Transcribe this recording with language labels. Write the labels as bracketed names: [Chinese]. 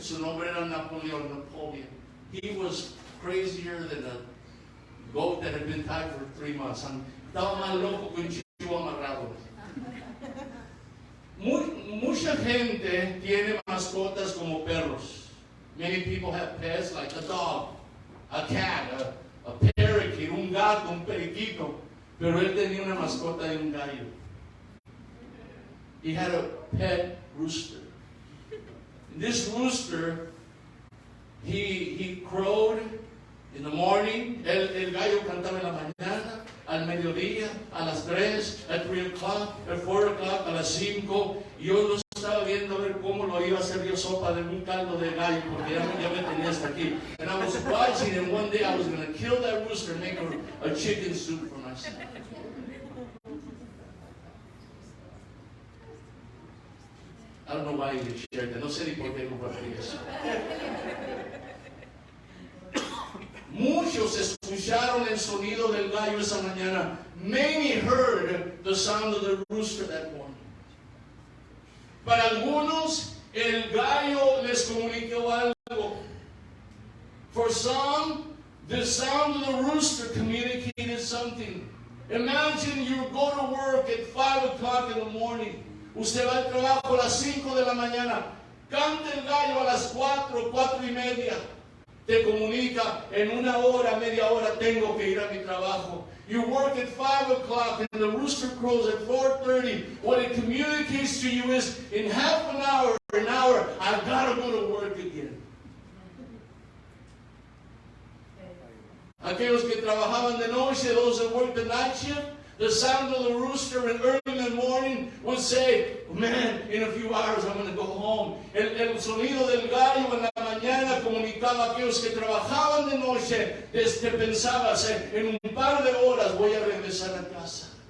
[Spanish] Su nombre era Napoleon. [English] He was crazier than a goat that had been tied for 3 months. [Spanish] Estaba más loco que un chivo amarrado. Mucha gente tiene mascotas como perros. [English] Many people have pets like a dog, a cat, a parakeet, [Spanish] un gato, un periquito. Pero él tenía una mascota de un gallo. [English] He had a pet rooster. And this rooster, he crowed in the morning. [Spanish] El gallo cantaba en la mañana, al mediodía, a las 3, [English] at 3 o'clock, at 4 o'clock, [Spanish] a las 5. Y yo lo estaba viendo a ver cómo lo iba a hacer yo sopa de un caldo de gallo, porque ya me tenía hasta aquí. [English] And I was watching, and one day I was going to kill that rooster and make a chicken soup for myself. I don't know why you shared that. [Spanish] No sé ni por qué compartí eso. Muchos escucharon el sonido del gallo esa mañana. [English] Many heard the sound of the rooster that morning. [Spanish] Para algunos, el gallo les comunicó algo. [English] For some, the sound of the rooster communicated something. Imagine you go to work at 5 o'clock in the morning. [Spanish] Usted va al trabajo a las 5 de la mañana. Canta el gallo a las 4, 4:30. Te comunica, en una hora, media hora, tengo que ir a mi trabajo. [English] You work at 5 o'clock and the rooster crows at 4:30. What it communicates to you is, in half an hour, I've got to go to work again. [Spanish] Aquellos que trabajaban de noche, [English] those that worked the night shift, the sound of the rooster and early in the morning would say, man, in a few hours I'm going to go home. [Spanish] El sonido del gallo en la mañana comunicaba a aquellos que trabajaban de noche, desde pensabas, en un par de horas voy a regresar a casa.